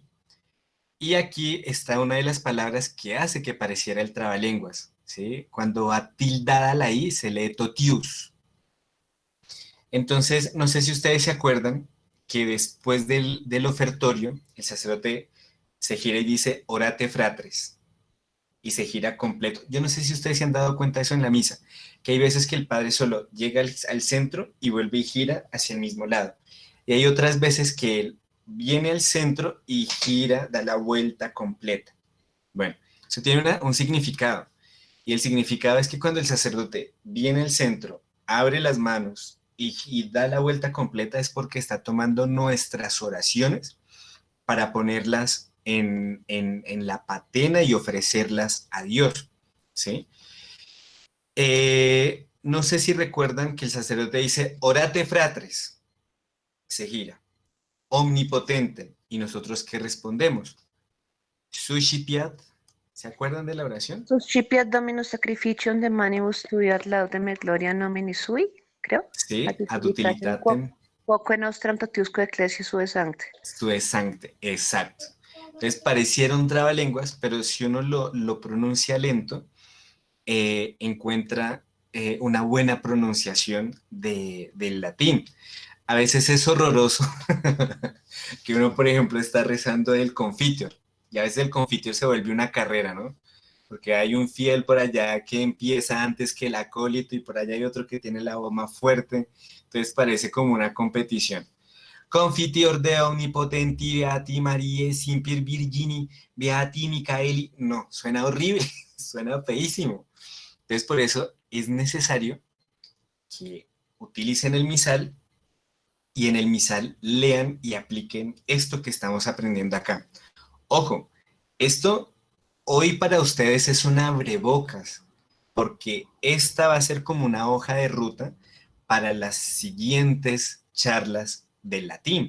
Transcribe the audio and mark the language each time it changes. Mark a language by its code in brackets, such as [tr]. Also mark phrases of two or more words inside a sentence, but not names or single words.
[es] Y aquí está una de las palabras que hace que pareciera el trabalenguas, ¿sí? Cuando va tildada la I se lee totius. Entonces, no sé si ustedes se acuerdan que después del ofertorio, el sacerdote se gira y dice, [la] orate fratres, [es] y se gira completo. Yo no sé si ustedes se han dado cuenta de eso en la misa, que hay veces que el padre solo llega al centro y vuelve y gira hacia el mismo lado. Y hay otras veces que él viene al centro y gira, da la vuelta completa. Bueno, eso tiene un significado. Y el significado es que cuando el sacerdote viene al centro, abre las manos y da la vuelta completa es porque está tomando nuestras oraciones para ponerlas en la patena y ofrecerlas a Dios, ¿sí? No sé si recuerdan que el sacerdote dice, [la] orate fratres, [es] se gira, omnipotente, y nosotros ¿qué respondemos? Suscipiat, ¿se acuerdan de la oración? [la] Suscipiat Dominus sacrificium de manibus tui ad laudem et gloria nomini sui, [es] creo. Sí, [la] Ad ad utilitatem utilitatem quoque nostram totiusque ecclesia sue sancte. sue sancte, [es] exacto. Entonces pareciera un trabalenguas, pero si uno lo pronuncia lento, encuentra una buena pronunciación del latín. A veces es horroroso que uno, por ejemplo, está rezando el Confiteor y a veces el Confiteor se vuelve una carrera, ¿no? Porque hay un fiel por allá que empieza antes que el acólito y por allá hay otro que tiene la voz más fuerte, entonces parece como una competición. [la] Confiteor de omnipotenti, beati Marie, Simper Virgini, beati Micaeli. [es] No, suena horrible, suena feísimo. Entonces, por eso es necesario que utilicen el misal y en el misal lean y apliquen esto que estamos aprendiendo acá. Ojo, esto hoy para ustedes es un abrebocas, porque esta va a ser como una hoja de ruta para las siguientes charlas del latín.